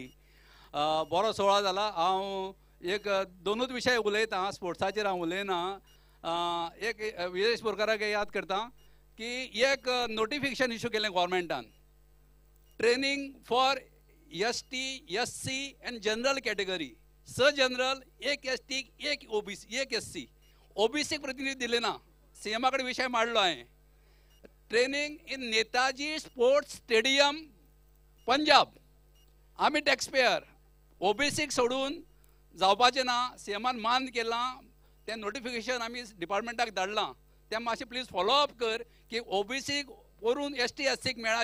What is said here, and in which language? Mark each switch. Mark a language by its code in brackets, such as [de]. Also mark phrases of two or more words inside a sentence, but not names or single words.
[kok] बरो सोहळा जाला. हांव एक 2च विशय उलयतां, स्पोर्ट्साचेर हांव उलयना. एक विरेश बोरकाराक याद करता की एक नोटिफिकेशन इश्यू केलें गोवोरमेंटान, [en] training for ST, SC and general category. [kok] जनरल, एक ST, एक OBC, एक SC. OBC प्रतिनिधी दिले ना. CM कडे विषय मांडलो हांवें. [en] training in Netaji Sports Stadium Punjab. [kok] आमी टॅक्सपेयर OBCक सोडून जावपाचें ना. CMन मान केलां. तें नोटिफिकेशन आमी डिपार्टमेंटाक धाडलां. तें मातशें प्लीज फॉलोअप कर की OBCक वरून ST, SCक मेळ्ळा.